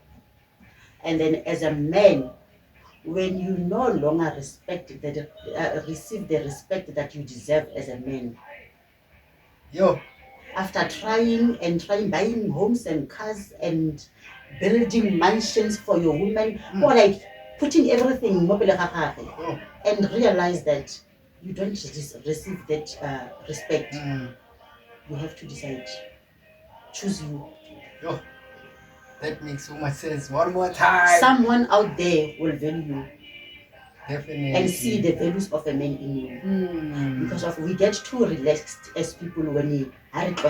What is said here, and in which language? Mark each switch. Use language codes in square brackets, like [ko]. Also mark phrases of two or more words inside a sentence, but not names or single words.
[en] And then as a man, when you no longer receive the respect that you deserve as a man. After trying, buying homes and cars and building mansions for your women, or like putting everything [tn] mo pele ga gagwe [en] and realize that you don't receive that respect. You have to decide. Choose you. Yo, that makes so much sense. One more time. Someone out there will value you. Definitely. And see the values of a man in you. Because of we get too relaxed as people when we are